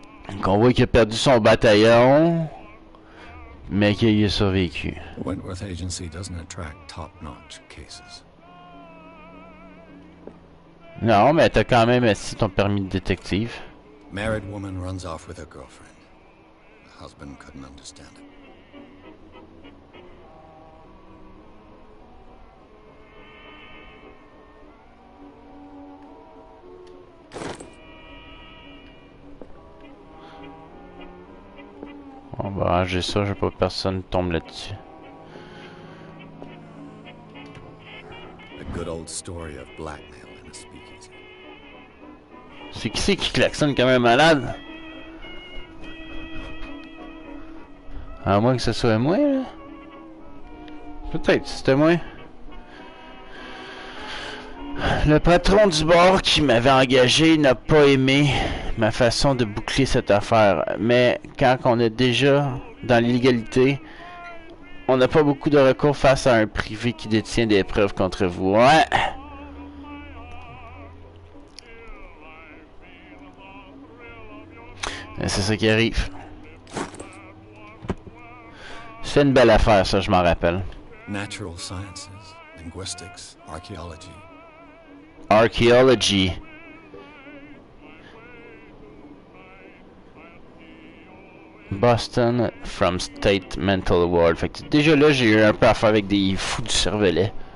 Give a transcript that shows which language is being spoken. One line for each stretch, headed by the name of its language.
French: Donc on voit qu'il a perdu son bataillon, mais qu'il a survécu.
English: The Wentworth Agency doesn't attract top-notch cases.
French: Non, mais t'as quand même assis ton permis de détective.
English: Married woman runs off with her girlfriend. The husband couldn't understand it.
French: On va ranger ça, je veux pas que personne tombe là-dessus.
English: A good old story of blackmail in a speakeasy.
French: C'est qui c'est qui klaxonne comme un malade? À moins que ce soit moi, là. Peut-être, c'était moi. Le patron du bar qui m'avait engagé n'a pas aimé ma façon de boucler cette affaire. Mais quand on est déjà dans l'illégalité, on n'a pas beaucoup de recours face à un privé qui détient des preuves contre vous. Ouais! C'est ça qui arrive. C'est une belle affaire, ça, je m'en rappelle.
English: Natural sciences, linguistics, archaeology. Archaeology. Boston from State Mental Award.
French: Fait que déjà là, j'ai eu un peu affaire avec des fous du cervelet.